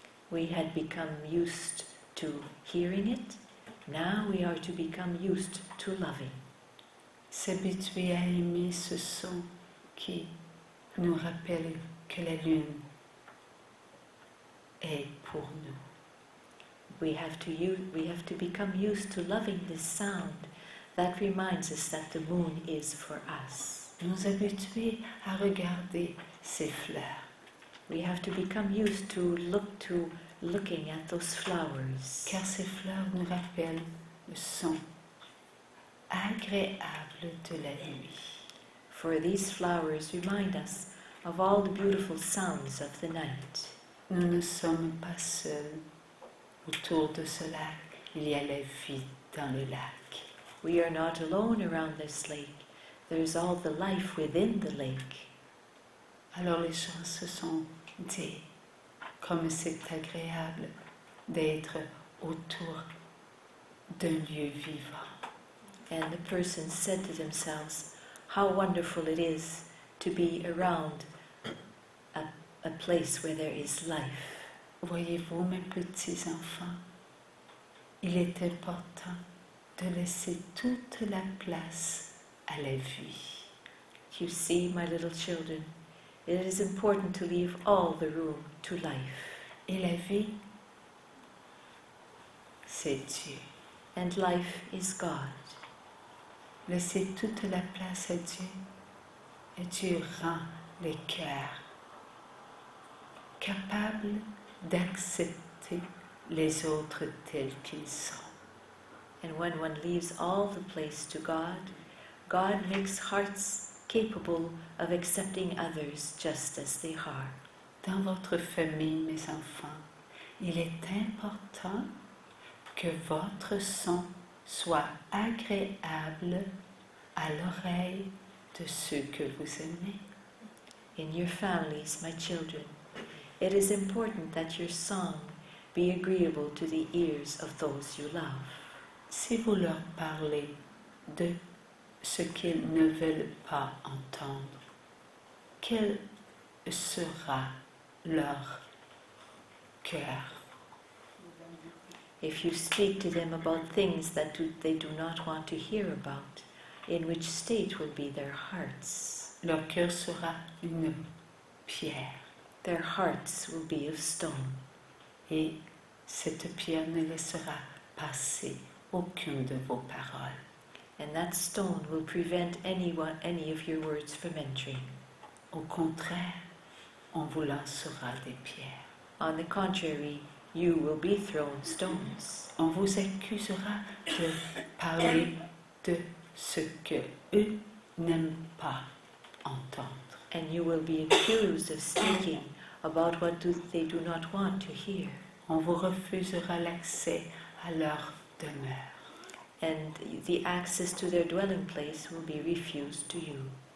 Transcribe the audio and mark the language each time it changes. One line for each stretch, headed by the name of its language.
English: We had become used to hearing it. Now we are to become used to loving.
French: S'habituer à aimer ce son qui nous rappelle que la lune est pour nous.
English: We have to become used to loving this sound that reminds us that the moon is for us.
French: Nous habituer à regarder ces fleurs.
English: We have to become used to looking at those flowers.
French: Car ces fleurs nous rappellent le son agréable de la nuit.
English: For these flowers remind us of all the beautiful sounds of the night.
French: Nous ne sommes pas seuls. Autour de ce lac, il y a la vie dans le lac.
English: We are not alone around this lake. There is all the life within the lake.
French: Alors les gens se sont dit, comme c'est agréable d'être autour d'un lieu vivant.
English: And the persons said to themselves, how wonderful it is to be around a place where there is life.
French: Voyez-vous, mes petits enfants, il est important de laisser toute la place à la vie.
English: You see, my little children, it is important to leave all the room to life.
French: Et la vie, c'est Dieu.
English: And life is God.
French: Laissez toute la place à Dieu, et Dieu rend les cœurs capables d'accepter les autres tels qu'ils sont.
English: And when one leaves all the place to God, God makes hearts capable of accepting others just as they are.
French: Dans votre famille, mes enfants, il est important que votre son soit agréable à l'oreille de ceux que vous aimez.
English: In your families, my children, it is important that your song be agreeable to the ears of those you love.
French: Si vous leur parlez de ce qu'ils ne veulent pas entendre, quel sera leur cœur?
English: If you speak to them about things that they do not want to hear about, in which state will be their hearts?
French: Leur cœur sera une pierre.
English: Their hearts will be of stone.
French: Et cette pierre ne laissera passer aucune de vos paroles.
English: And that stone will prevent any of your words from entering.
French: Au contraire, on vous lancera des pierres.
English: On the contrary, you will be thrown stones.
French: On vous accusera de parler de ce que eux n'aiment pas entendre.
English: And you will be accused of speaking about what they do not want to hear.
French: On vous refusera l'accès à leur demeure.
English: And the access to their dwelling place will be refused to you.